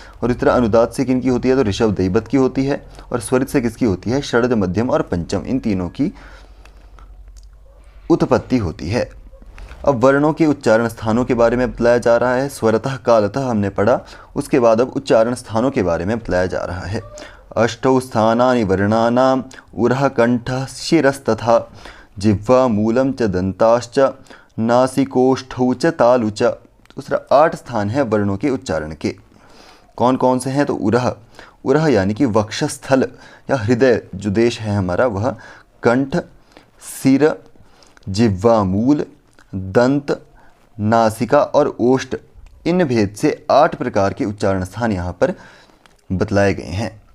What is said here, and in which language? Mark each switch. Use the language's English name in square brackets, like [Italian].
[Hindi] और इस तरह अनुदात्त से किन की होती है, तो ऋषभ दैवत की होती है। और स्वरित से किसकी होती है, षड्ज मध्यम और पंचम, इन तीनों की उत्पत्ति होती है। अब वर्णों के उच्चारण स्थानों के बारे में बताया जा रहा है। स्वरतः कालतः हमने पढ़ा, उसके बाद अब उच्चारण स्थानों के बारे में बताया जा रहा है। [Sanskrit] अष्टौ स्थानानि वर्णानां उरः कंठः शिरस्तथा जिह्वा मूलं च दन्ताश्च नासिकोष्ठौ च तालु च। [Hindi] दूसरा 8 स्थान है वर्णों के उच्चारण के। कौन कौन से हैं, तो उरह यानी कि वक्षस्थल या हृदय जो देश है हमारा वह, कंठ, सिर, जिह्वा मूल, दंत, नासिका और ओष्ठ, इन भेद से 8 प्रकार के उच्चारण स्थान यहाँ पर बतलाए गए हैं।